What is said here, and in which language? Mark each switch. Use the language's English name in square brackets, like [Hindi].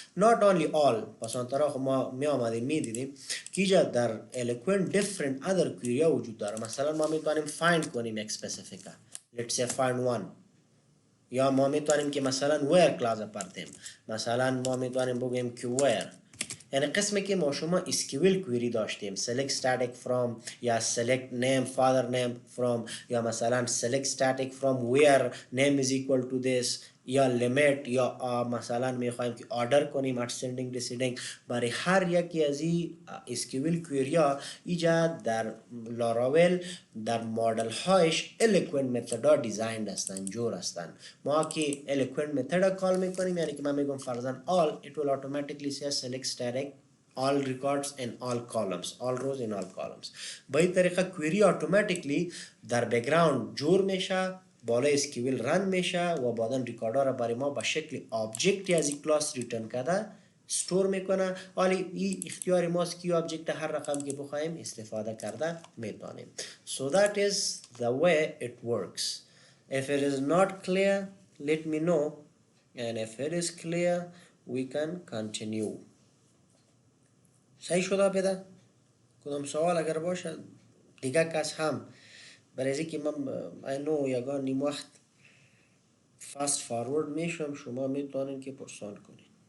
[English] not only all، [Persian] پس آنطرا خب ما می آمدیم میدیدیم که ایجا در [English] eloquent different other query [Persian] وجود داره. مثلا ما میتونیم find کنیم یک specifica، [English] let's say find one، [Persian] یا ما میتونیم که مثلا where کلاس پرتیم، مثلا ما میتونیم بگیم که where. یعنی قسمی که ما شما اسکیول کویری داشتیم select static from یا [English] select name father name from [Persian] یا مثلا [English] select static from where name is equal to this [Persian] یا limit یا مثلا میخوایم که آرڈر کنیم ascending descending. برای هر یکی از این اسکیول کویری ها ایجا در لاراول در مدل هایش eloquent method ها دیزاین هستن، جور هستن. ما که eloquent method ها کال میکنیم، یعنی که من میگم فرضاً all [English] it will automatically say select static all records in all columns [Persian] all rows in all columns. با این طریقه کویری اتوماتیکلی در بکگراند جور میشه، بالای اسکیول رن میشه و بعدا ریکاردا را برای ما به شکل آبجکتی از این کلاس ریترن کرده استور میکنه. ولی این اختیار ماست که آبجکت هر رقم که بخوایم استفاده کرده میتونیم. [English] So that is the way it works. If it is not clear, let me know, and if it is clear we can continue. [Persian] صحیح شده پیدا؟ کدام سوال اگر باشه دیگه کس هم برای که من [English] I know [Persian] یگان نیم وقت فاست فارورد میشم، شما میتونین که پرسان کنین.